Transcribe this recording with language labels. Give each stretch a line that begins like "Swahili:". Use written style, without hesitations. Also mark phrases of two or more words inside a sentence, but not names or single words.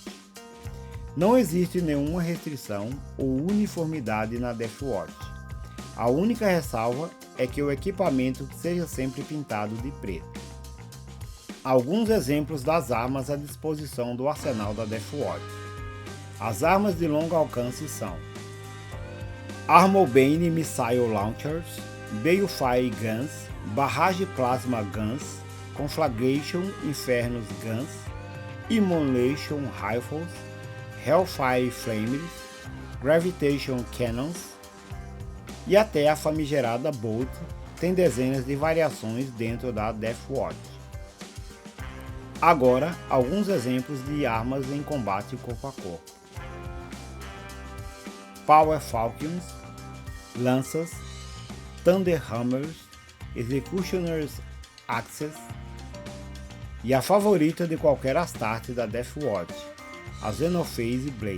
Portuguese: Não existe nenhuma restrição ou uniformidade na Deathwatch. A única ressalva é que o equipamento seja sempre pintado de preto. Alguns exemplos das armas à disposição do arsenal da Deathwatch. As armas de longo alcance são Armorbane Missile Launchers, Balefire Guns, Barrage Plasma Guns, Conflagration Infernus Guns, Immolation Rifles, Hellfire Flames, Gravitation Cannons e até a famigerada Bolt tem dezenas de variações dentro da Deathwatch. Agora, alguns exemplos de armas em combate corpo a corpo. Power Falcons, Lanças, Thunder Hammers, Executioner's Axes e a favorita de qualquer Astarte da Deathwatch, a Xenophase Blade.